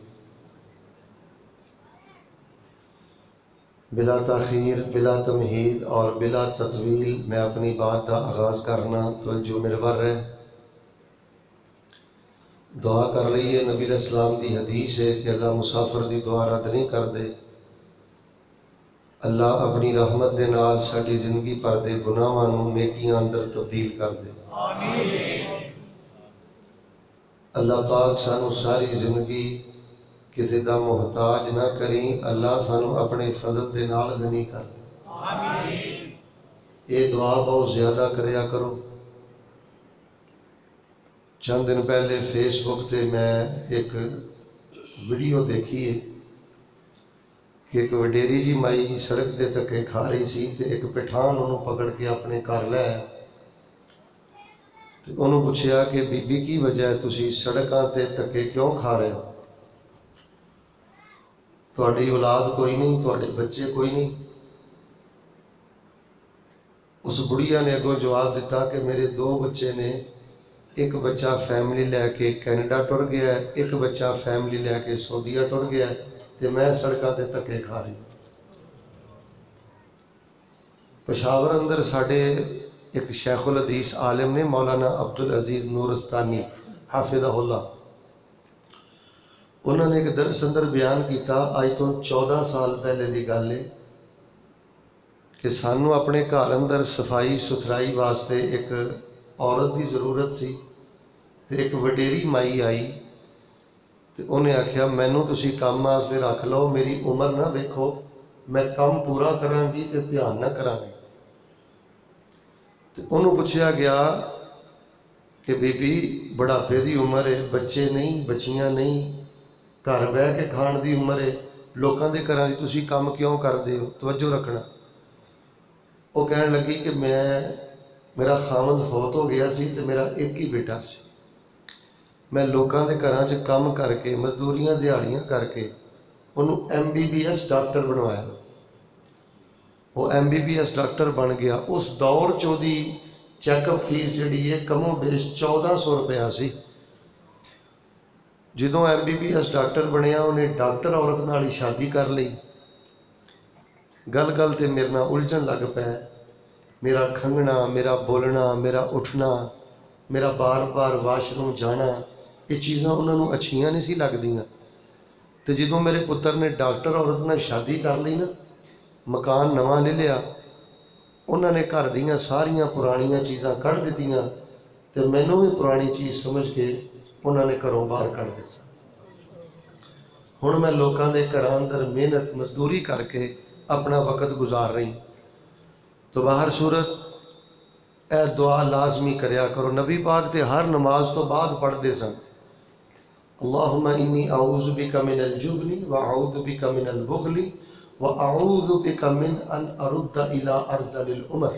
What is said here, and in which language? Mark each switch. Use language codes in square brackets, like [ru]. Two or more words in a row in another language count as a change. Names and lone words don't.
[ur] بلا تاخیر، بلا تمہید اور بلا تطویل میں اپنی بات کا آغاز کرنا توجہ مرور ہے۔ [pa] دعا کر رہی ہے، نبی علیہ السلام دی حدیث ہے کہ اللہ مسافر دی دعا رد نہیں کر دے۔ اللہ اپنی رحمت دے نال ساڈی زندگی پر دے گناہاں نوں نیکیاں اندر تبدیل کر دے۔ اللہ پاک سانو ساری زندگی کسی دا محتاج نہ کریں، اللہ سانو اپنے فضل دے نال غنی کر دے۔ [ur] یہ دعا بہت زیادہ کریا کرو۔ [pa] چند دن پہلے فیس بک تے میں ایک ویڈیو دیکھی ہے کہ ایک وڈیری جی مائی سڑک دے تکے کھا رہی سی تے ایک پٹھان انہوں پکڑ کے اپنے گھر لے آیا۔ انہوں پوچھیا کہ بی بی کی وجہ ہے تسی سڑکاں تے تکے کیوں کھا رہے ہو؟ تہاڈی اولاد کوئی نہیں، تہاڈے بچے کوئی نہیں؟ اس بڑھیا نے اگوں جواب دیتا کہ میرے 2 بچے نے، ایک بچہ فیملی لے کے کینیڈا ٹر گیا ہے، ایک بچہ فیملی لے کے سعودیہ ٹر گیا ہے، تے میں سڑکاں تے تکے کھا رہی۔ پشاور اندر ساڈے ایک شیخ الحدیث عالم نے مولانا عبدالعزیز نورستانی حافظہ اللہ، انہوں نے ایک درس اندر بیان کیتا، آج تو 14 سال پہلے دی گل ہے کہ سانو اپنے گھر اندر صفائی ستھرائی واسطے ایک عورت دی ضرورت سی تے ایک وڈیری مائی آئی تے انہیں آکھیا مینوں تسی کام واسطے رکھ لو، میری عمر نہ ویکھو، میں کام پورا کراں گی تے دھیان نہ کراں گی۔ تے انہوں پوچھیا گیا کہ بی بی بڑھاپے دی عمر ہے، بچے نہیں، بچیاں نہیں، گھر بہ کے کھان دی عمر ہے، لوکاں دے گھراں وچ تسی کام کیوں کردے ہو؟ توجہ رکھنا۔ وہ کہن لگی کہ میرا خامد فوت ہو گیا سی تے میرا ایک ہی بیٹا سی، میں لوکاں دے گھراں چ کام کر کے مزدوریاں دیہڑیاں کر کے انہوں MBBS ڈاکٹر بنوایا۔ وہ MBBS ڈاکٹر بن گیا۔ اس دور چودی چیک اپ فیس جڑی ہے کم و بیش 1400 روپیہ سی۔ جدوں MBBS ڈاکٹر بنیا انہیں ڈاکٹر عورت نال ہی شادی کر لی۔ گل گل تے میرے نال الجھن لگ پے، میرا کھنگنا، میرا بولنا، میرا اٹھنا، میرا بار بار واش روم جانا، یہ چیزاں انہوں نے اچھیاں نہیں سی لگ دیاں۔ تو جدوں میرے پتر نے ڈاکٹر عورت نے شادی کر لی نا، مکان نواں لے لیا، انہوں نے گھر دیاں ساریاں پرانیاں چیزاں کڑھ دیتیاں تے مینوں بھی پرانی چیز سمجھ کے انہوں نے گھروں باہر کر دیا. ہن میں لوکاں دے گھراں اندر محنت مزدوری کر کے اپنا وقت گزار رہی. تو باہر صورت اے دعا لازمی کریا کرو. نبی پاک تے ہر نماز تو بعد پڑھتے سن [ar] اللہم انی اعوذ بک من الجبن واعوذ بک من البخل واعوذ بک من ان ارد الی ارذل العمر.